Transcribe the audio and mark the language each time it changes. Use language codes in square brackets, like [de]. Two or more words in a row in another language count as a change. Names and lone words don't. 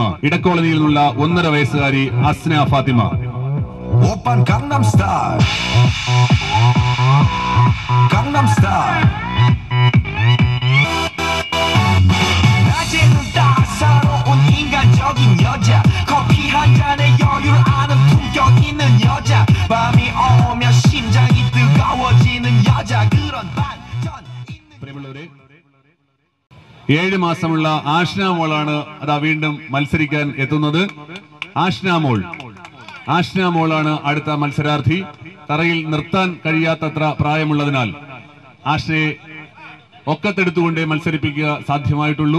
[ml] ഇടക്കോളനിയിൽ നിന്നുള്ള 1.5 വയസ്സുകാരി അസ്ന ഫാത്തിമ. [ko] 오빤 강남스타일 강남스타일 낮에는 따사로운 인간적인 여자 커피 한 잔에 여유를 아는 품격 있는 여자 밤이 오면 심장이 뜨거워지는 여자 그런 반전 [ml] പ്രിയമുള്ളവരെ, 7 മാസമുള്ള ആഷ്ന മോളാണ് അതാ വീണ്ടും മത്സരിക്കാൻ എത്തുന്നത്. ആഷ്ന മോളാണ് അടുത്ത മത്സരാർത്ഥി. തറയിൽ നിർത്താൻ കഴിയാത്തത്ര പ്രായമുള്ളതിനാൽ ആഷ്നയെ ഒക്കത്തെടുത്തുകൊണ്ടേ മത്സരിപ്പിക്കുക സാധ്യമായിട്ടുള്ളൂ.